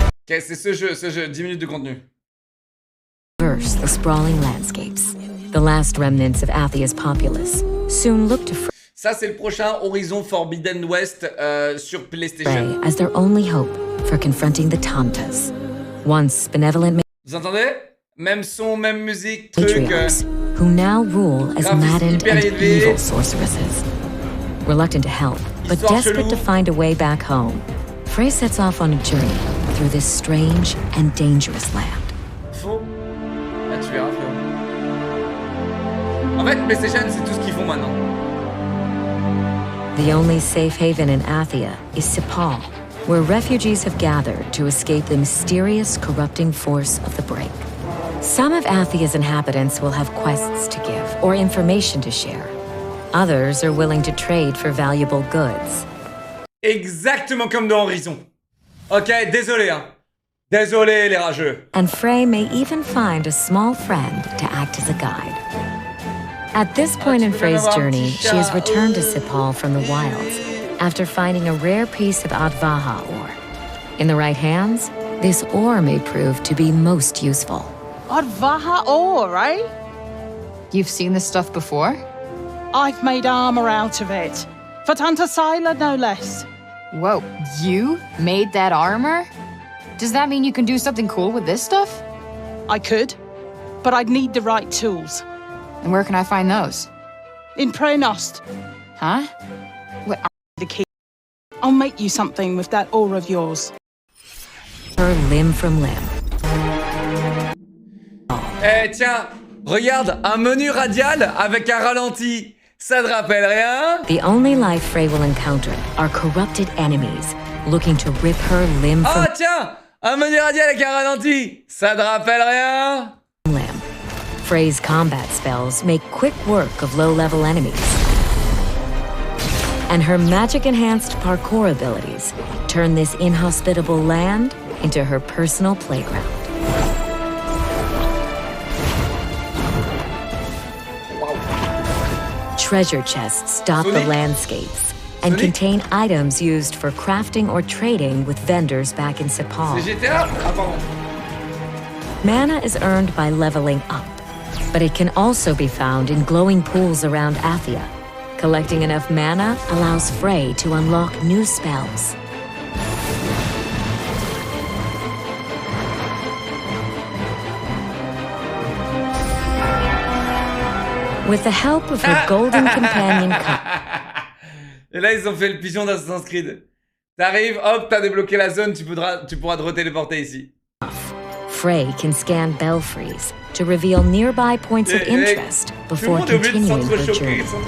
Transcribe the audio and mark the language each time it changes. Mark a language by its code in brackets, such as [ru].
[fr] Ok, c'est ce jeu, 10 minutes de contenu. [en] Verse the sprawling landscapes. The last remnants of Athia's populace soon look to [fr] ça c'est le prochain Horizon Forbidden West sur PlayStation. [en] As their only hope for confronting the Tantas. Once benevolent [fr] Vous entendez? Même son, même musique, truc. [en] who now rule as maddened and evil sorceresses. Reluctant to help, but desperate to find a way back home, Frey sets off on a journey through this strange and dangerous land. [fr] Faux. Là, tu verras, frérot. En fait, PlayStation, c'est tout ce qu'ils font maintenant. [en] The only safe haven in Athia is Cipal, where refugees have gathered to escape the mysterious, corrupting force of the Break. Some of Athia's inhabitants will have quests to give or information to share. Others are willing to trade for valuable goods. [fr] Exactement comme dans Horizon. Ok, désolé, hein. Désolé, les rageux. [en] And Frey may even find a small friend to act as a guide. At this point in Frey's journey, she has returned to Cipal from the wilds after finding a rare piece of Advaha ore. In the right hands, this ore may prove to be most useful. Advaha ore, right? You've seen this stuff before? I've made armor out of it. For Tanta Sila, no less. Whoa, you made that armor? Does that mean you can do something cool with this stuff? I could, but I'd need the right tools. And where can I find those? In Prenost. Huh? What? The key. I'll make you something with that ore of yours. Her limb from limb. [fr] Eh tiens, regarde, un menu radial avec un ralenti. Ça te rappelle rien? [en] The only life Frey will encounter are corrupted enemies looking to rip her limb from [fr] Ah tiens, un menu radial avec un ralenti. Ça te rappelle rien? [en] limb. Frey's combat spells make quick work of low-level enemies. And her magic-enhanced parkour abilities turn this inhospitable land into her personal playground. Treasure chests dot the landscapes and contain items used for crafting or trading with vendors back in Cipal. [fr] C'est GTA? Ah, pardon. [en] Mana is earned by leveling up, but it can also be found in glowing pools around Athia. Collecting enough mana allows Frey to unlock new spells. With the help of her golden companion cup. [fr] Et là, ils ont fait le pigeon d'Assassin's Creed. T'arrives, hop, t'as débloqué la zone, tu pourras te retéléporter ici. [en] Frey can scan belfries to reveal nearby points of interest before continuing her journey.